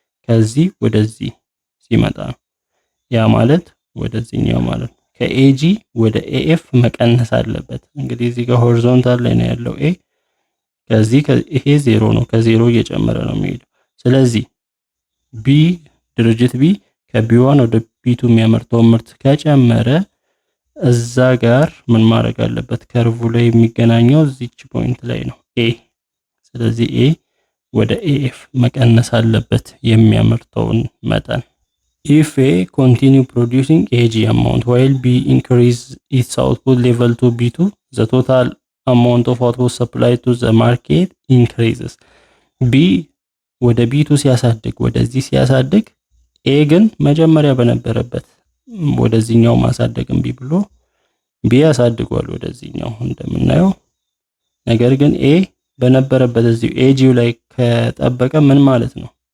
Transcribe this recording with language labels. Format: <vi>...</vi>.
<am>ከዚህ ወደዚህ ሲመጣ ነው። ያ ማለት ወደዚህኛው ማለት ነው። ከኤጂ ወደ ኤኤፍ መቀነስ አለበት። እንግዲህ እዚህ ጋር ሆሪዞንታል ላይ ነው ያለው ኤ ከዚህ ይሄ 0 ነው። ከዜሮ እየጨመረ ነው የሚሄደው። ስለዚህ ቢ ድርጅት ቢ ከቢ1 ወደ ቢ2 የሚያመርተው ምርት ከጨመረ እዛ ጋር ምን ማድረግ አለበት? ከርቭ ላይ የሚገናኘው እዚች ፖይንት ላይ ነው ኤ። ስለዚህ ኤ ወደ ኤኤፍ መቀነስ አለበት የሚያመርተውን መጠን።</am> <en>if A continue producing AG amount while B increase its output level to B2 the total amount of output supplied to the market increases.</en> <am>B ወደ B2 ሲያሳድግ ወደዚህ ሲያሳድግ A ግን መጀመሪያ በነበረበት ወደዚህኛው ማሳደግም ቢ ብሎ B ያሳድጓል ወደዚህኛው እንደምናየው። ነገር ግን A በነበረበት እዚሁ AG ላይ ከጠበቀ ምን ማለት ነው?</am>